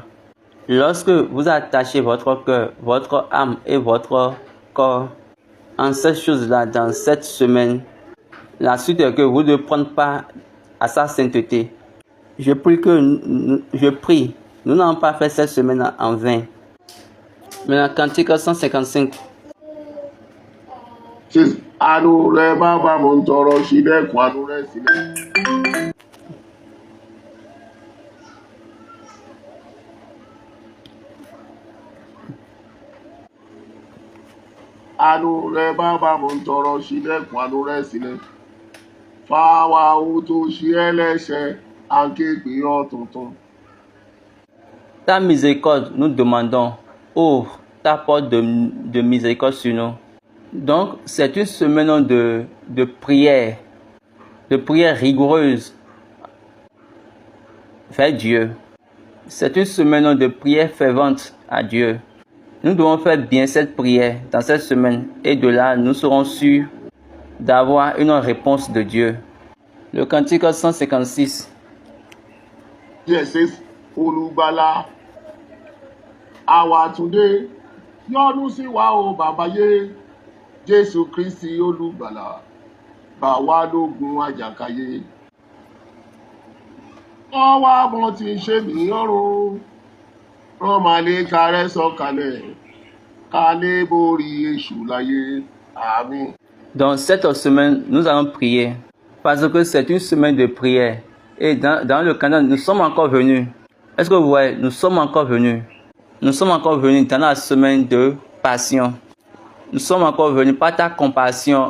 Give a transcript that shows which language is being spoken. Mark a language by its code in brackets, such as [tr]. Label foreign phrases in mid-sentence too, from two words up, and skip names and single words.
[fr] Lorsque vous attachez votre cœur, votre âme et votre corps en cette chose-là, dans cette semaine, la suite est que vous devez prendre part à sa sainteté. Je prie, nous n'avons pas fait cette semaine en vain. Maintenant, Cantique 155. Says, [yo] àánú rẹ bàbá mo ń tọrọ ṣílẹ̀kùn àánú rẹ sílẹ̀. àánú rẹ bàbá mo ń tọrọ ṣílẹ̀kùn àánú rẹ sílẹ̀. fáwa ohun tó ṣe ẹlẹ́ṣẹ̀ à ń ké pè ọ́ tuntun. [fr] Ta miséricorde, nous demandons, ouvre ta porte de miséricorde sur nous. Donc, c'est une semaine de prière rigoureuse vers Dieu. C'est une semaine de prière fervente à Dieu. Nous devons faire bien cette prière dans cette semaine et de là, nous serons sûrs d'avoir une réponse de Dieu. Le cantique 156. [yo] Jesus olùgbàlà àwa túndé yọ́nú sí wa o bàbá yé Jésù Kristi olùgbàlà bá wa lógun àjàkáyé. wọ́n wá bọ́n ti ṣe mí ọ̀run rán màlẹ́kà rẹ̀ sọ̀kalẹ̀ ká lè borí èṣù láyé. Àmín. [fr] Dans cette semaine, nous allons prier parce que c'est une semaine de prière. Et dans le Canada, nous sommes encore venus. Est-ce que vous voyez, nous sommes encore venus. Nous sommes encore venus dans la semaine de passion. Nous sommes encore venus par ta compassion.